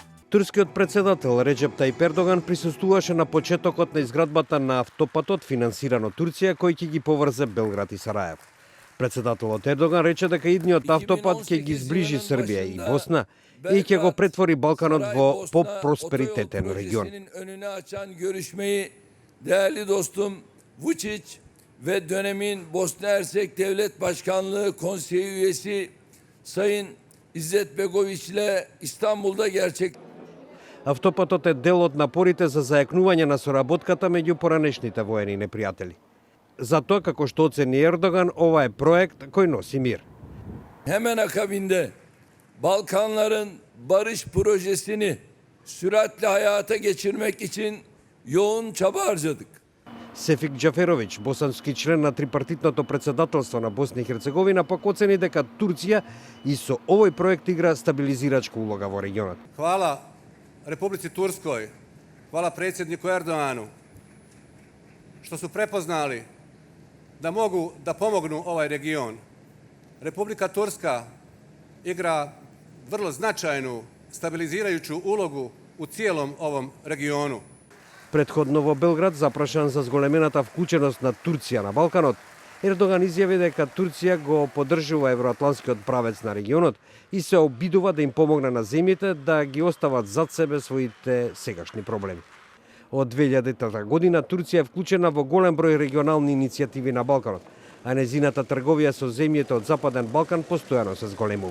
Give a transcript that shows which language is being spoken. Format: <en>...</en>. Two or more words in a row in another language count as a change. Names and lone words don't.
<mk>Турскиот председател Реджеп Тајип Ердоган присуствуваше на почетокот на изградбата на автопатот финансиран од Турција кој ќе ги поврзе Белград и Сараево. Председателот Ердоган рече дека идниот автопат ќе ги зближи Србија и Босна и ќе го претвори Балканот во по-просперитетен регион.</mk> <tr>Değerli dostum Vučić ve dönemin Bosna Hersek Devlet Başkanlığı Konseyi üyesi Sayın İzzet Begović ile İstanbul'da</tr> <mk>Автопатот е дел од напорите за зајакнување на соработката меѓу поранешните воени непријатели. Затоа, како што оцени Ердоган, ова е проект кој носи мир.</mk> <tr>Hemen akabinde Balkanların barış projesini süratle hayata geçirmek için yoğun çaba harcadık.</tr> <mk>Сефик Џаферовиќ, босански член на трипартитното председателство на Босна и Херцеговина, пак оцени дека Турција и со овој проект игра стабилизирачка улога во регионот.</mk> <bs>Hvala Republici Turskoj, hvala predsjedniku Erdoganu, što su prepoznali da mogu da pomognu ovaj region. Republika Turska igra vrlo značajnu stabilizirajuću ulogu u cijelom ovom regionu.</bs> <mk>Предходно во Белград, запрашан за зголемената вклученост на Турција на Балканот, Ердоган изјави дека Турција го поддржува евроатлантскиот правец на регионот и се обидува да им помогне на земјите да ги остават зад себе своите сегашни проблеми. Од 2000 година Турција е вклучена во голем број регионални иницијативи на Балканот, а незината трговија со земјите од Западен Балкан постојано се зголемува.</mk>